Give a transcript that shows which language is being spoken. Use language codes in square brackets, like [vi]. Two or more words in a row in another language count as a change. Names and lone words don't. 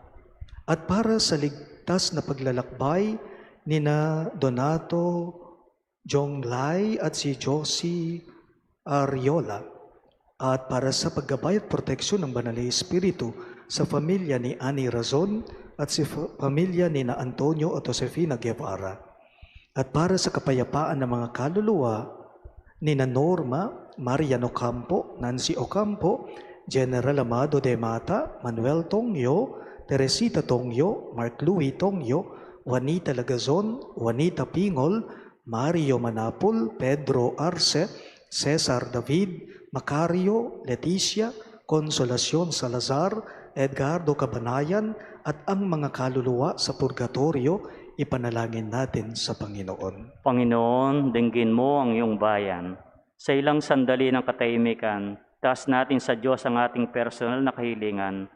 [tl] At para sa ligtas na paglalakbay ni na Donato Jonglay at si Josie Ariola. At para sa paggabay at proteksyon ng Banal na Espiritu sa pamilya ni Annie Razon at sa pamilya ni na Antonio at Josefina Guevara. At para sa kapayapaan ng mga kaluluwa ni na Norma, Marian Ocampo, Nancy Ocampo, General Amado de Mata, Manuel Tongyo, Teresita Tongyo, Mark Louis Tongyo, Juanita Lagazon, Juanita Pingol, Mario Manapul, Pedro Arce, Cesar David, Macario, Leticia, Consolacion Salazar, Edgardo Cabanayan, at ang mga kaluluwa sa purgatorio, ipanalangin natin sa Panginoon. Panginoon, dinggin mo ang iyong bayan. Sa ilang sandali ng katahimikan, taas natin sa Diyos ang ating personal na kahilingan.